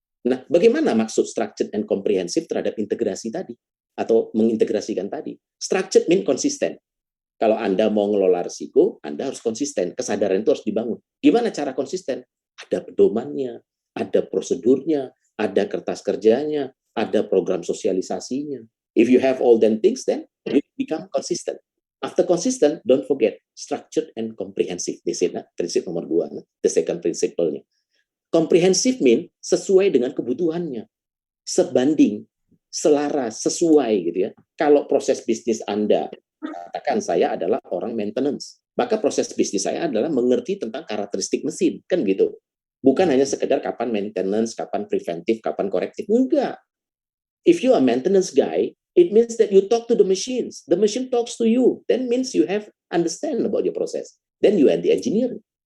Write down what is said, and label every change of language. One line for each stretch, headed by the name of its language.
Indonesian: Nah, bagaimana maksud structured and comprehensive terhadap integrasi tadi? Atau mengintegrasikan tadi?
English: Structured mean
Indonesian: konsisten. Kalau Anda mau ngelola risiko, Anda harus konsisten. Kesadaran itu harus dibangun. Gimana cara konsisten? Ada pedomannya, ada prosedurnya, ada kertas kerjanya, ada program sosialisasinya.
English: If you have all them things, then you become consistent. After consistent, don't forget structured and comprehensive. This is
Indonesian: prinsip nomor 2,
English: the second principle-nya. Comprehensive mean
Indonesian: sesuai dengan kebutuhannya, sebanding, selaras, sesuai gitu ya. Kalau proses bisnis Anda, katakan saya adalah orang maintenance, maka proses bisnis saya adalah mengerti tentang karakteristik mesin, kan gitu. Bukan hanya sekedar kapan maintenance, kapan preventif, kapan korektif. Enggak.
English: If you are maintenance guy, it means that you talk to the machines. The machine talks to you. That means you have understand about your process. Then you are the engineer.